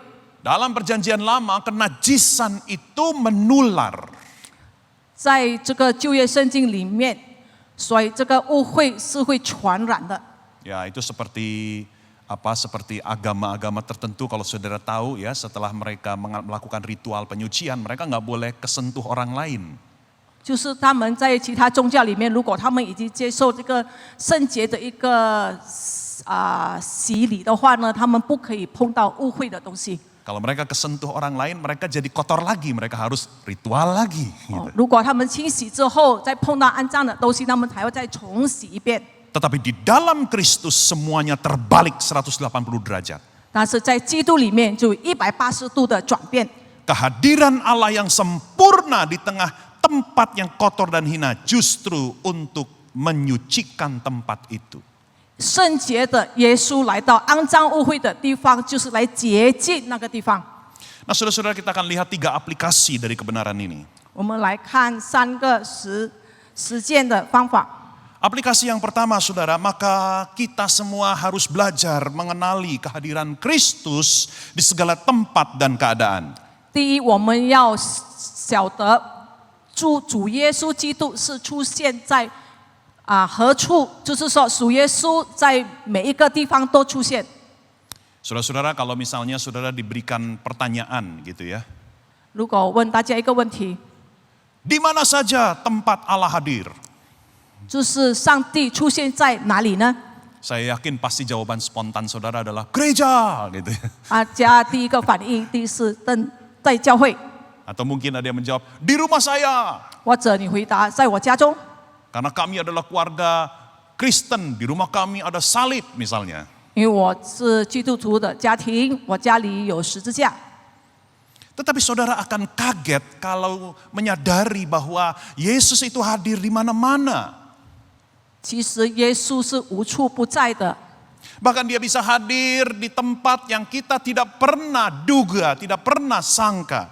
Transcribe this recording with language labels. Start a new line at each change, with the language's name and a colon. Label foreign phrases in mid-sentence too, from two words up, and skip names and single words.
Indonesian: Dalam perjanjian lama kenajisan itu menular.
Chinese: 在这个旧约圣经里面，所以这个污秽是会传染的。
Indonesian: Ya, itu seperti agama-agama tertentu kalau saudara tahu ya, setelah mereka melakukan ritual penyucian, mereka nggak boleh kesentuh orang lain.
Chinese: 就是他们在其他宗教里面，如果他们已经接受这个圣洁的一个洗礼的话呢，他们不可以碰到污秽的东西。
Indonesian: Kalau mereka kesentuh orang lain, mereka jadi kotor lagi, mereka harus ritual lagi.
Chinese: 如果他们清洗之后，再碰到肮脏的东西，他们还要再重洗一遍。
Indonesian: Tetapi di dalam Kristus semuanya terbalik 180 derajat.
Chinese: 但是在基督里面就180度的转变。
Indonesian: Kehadiran Allah yang sempurna di tengah tempat yang kotor dan hina justru untuk menyucikan tempat itu.
Chinese: 圣洁的耶稣来到肮脏污秽的地方，就是来洁净那个地方。
Indonesian: Nah, saudara-saudara, kita akan lihat 3 aplikasi dari kebenaran ini.
Chinese: 我们来看3个实践的方法。
Indonesian: Aplikasi yang pertama, saudara, maka kita semua harus belajar mengenali kehadiran Kristus di segala tempat dan keadaan.
Chinese: 第一，我们要晓得主耶稣基督是出现在何处，就是说主耶稣在每一个地方都出现。
Indonesian: Saudara-saudara, kalau misalnya saudara diberikan pertanyaan gitu ya.
Chinese: 如果我问大家一个问题，
Indonesian: Di mana saja tempat Allah hadir?
Chinese: 就是上帝出现在哪里呢？
Indonesian: Saya yakin pasti jawaban spontan saudara adalah gereja gitu ya.
Chinese: 大家第一个反应，第一是在教会，
Indonesian: Atau mungkin ada yang menjawab, di rumah saya.
Chinese: 或者你回答在我家中，
Indonesian: Karena kami adalah keluarga Kristen, di rumah kami ada salib misalnya.
Chinese: 因为我是基督徒的家庭，我家里有十字架。
Indonesian: Tetapi saudara akan kaget kalau menyadari bahwa Yesus itu hadir di mana-mana.
Chinese: 其实耶稣是无处不在的，
Indonesian: Bahkan dia bisa hadir di tempat yang kita tidak pernah duga, tidak pernah sangka.